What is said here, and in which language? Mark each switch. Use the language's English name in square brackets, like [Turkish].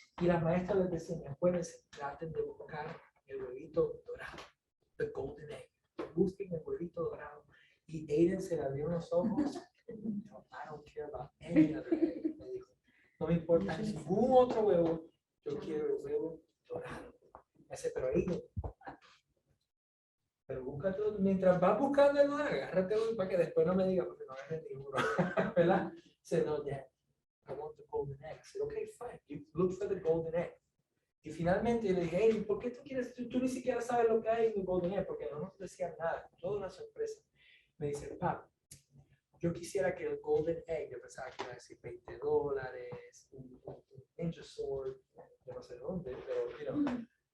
[Spanish] Y las maestras les decían, acuérdense, traten de buscar el huevito dorado, [English] the golden egg. [Spanish] Busquen el huevito dorado. Y Aiden se le abrió los ojos. [English] No, I don't care about any other egg. [Spanish] Me dijo, no me importa ningún otro huevo, yo quiero el huevo dorado. Me dice, pero Aiden, pero búscate, mientras vas buscando el dorado, agárrate uno para que después no me diga, porque no agarré ninguno. ¿Verdad? [English] Said, no, Dad, I want the golden egg. I said, okay, fine. You look for the golden egg. [Spanish] Y finalmente le dije, hey, ¿por qué tú quieres? Tú ni siquiera sabes lo que hay en el golden egg, porque no nos decían nada. Toda una sorpresa. Me dice, papá, yo quisiera que el golden egg, yo pensaba que iba a decir $20, un ninja sword, yo no sé dónde, pero, [English] you know.